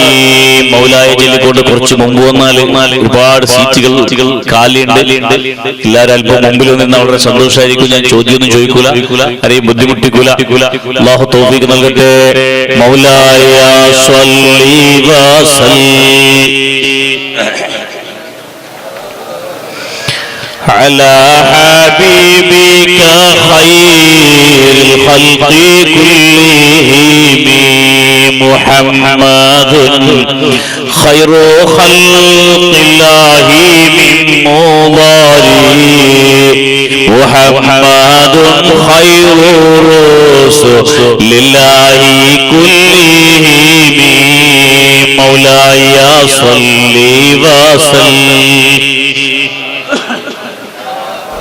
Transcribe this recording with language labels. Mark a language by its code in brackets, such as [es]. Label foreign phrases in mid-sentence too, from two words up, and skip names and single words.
[ml] മൗലായ ചൊല്ലിക്കൊണ്ട് കുറച്ച് മുമ്പ് വന്നാൽ ഒരുപാട് സീറ്റുകൾ കാലിയുണ്ട്. എല്ലാവരും അല്പം മുമ്പിൽ നിന്ന് വളരെ സന്തോഷമായിരിക്കും. ഞാൻ ചോദ്യമൊന്നും ചോദിക്കൂല, ആരെയും ബുദ്ധിമുട്ടിക്കൂല. അല്ലാഹു തൗഫീഖ് നൽകട്ടെ. [ar] مولاي صل وسلم على حبيبك خير الخلق كلهم محمد خير خلق الله من مضاري محمد خير رسل الله كلهم مولاي صل وسلم